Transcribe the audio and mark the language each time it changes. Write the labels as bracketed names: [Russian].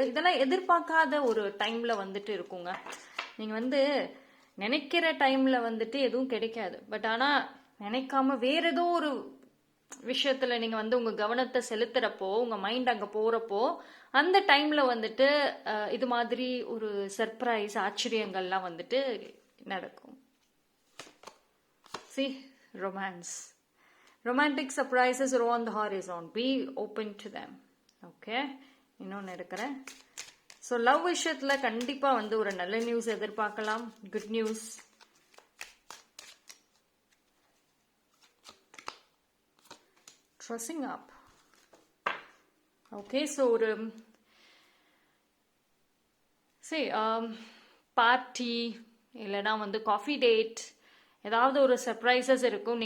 [Tamil] இதெல்லாம் எதிர்பார்க்காத ஒரு டைம்ல வந்துட்டு இருக்குங்க. நீங்க வந்து நினைக்கிற டைம்ல வந்துட்டு எதுவும் கிடைக்காது. பட் ஆனால் நினைக்காம வேற ஏதோ ஒரு விஷயத்துல நீங்க வந்து உங்க கவனத்தை செலுத்துறப்போ, உங்க மைண்ட் அங்க போறப்போ, அந்த டைம்ல வந்துட்டு இது மாதிரி ஒரு சர்ப்ரைஸ் ஆச்சரியங்கள்லாம் வந்துட்டு நடக்கும். [English] See, romance. Romantic surprises are on the horizon. Be open to them. Okay? [Tamil] இன்னொன்று எடுக்கிறேன். ஸோ லவ் விஷயத்துல கண்டிப்பா வந்து ஒரு நல்ல நியூஸ் எதிர்பார்க்கலாம். Good news. ட்ரெஸ்ஸிங் அப். ஓகே, ஸோ ஒரு சரி பார்ட்டி இல்லைன்னா வந்து காஃபி டேட் ஏதாவது ஒரு சர்ப்ரைசஸ் இருக்கும்.